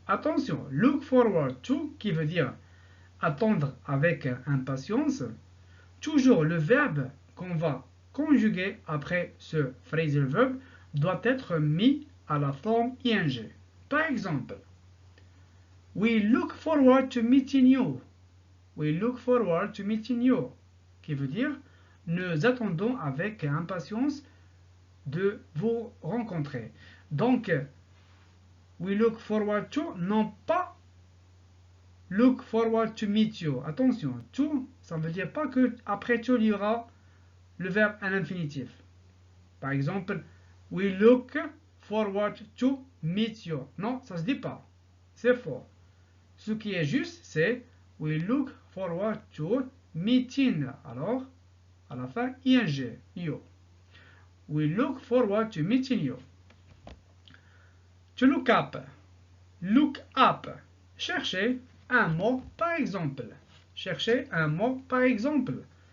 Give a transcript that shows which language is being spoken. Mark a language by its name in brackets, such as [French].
[French] Attention, look forward to qui veut dire attendre avec impatience. Toujours le verbe qu'on va conjuguer après ce phrasal verb doit être mis à la forme ing. Par exemple, [English] we look forward to meeting you. We look forward to meeting you. [French] Qui veut dire, nous attendons avec impatience de vous rencontrer. Donc, [English] we look forward to, [French] non pas [English] look forward to meet you. [French] Attention, to, ça ne veut dire pas que après to, il y aura le verbe à l'infinitif. Par exemple, [English] we look forward to meet you. [French] Non, ça ne se dit pas. C'est faux. Ce qui est juste, c'est [English] we look forward to meeting. [French] Alors, à la fin, ing, you. [English] We look forward to meeting you. To look up. Look up. [French] Cherchez un mot par exemple. Cherchez un mot par exemple.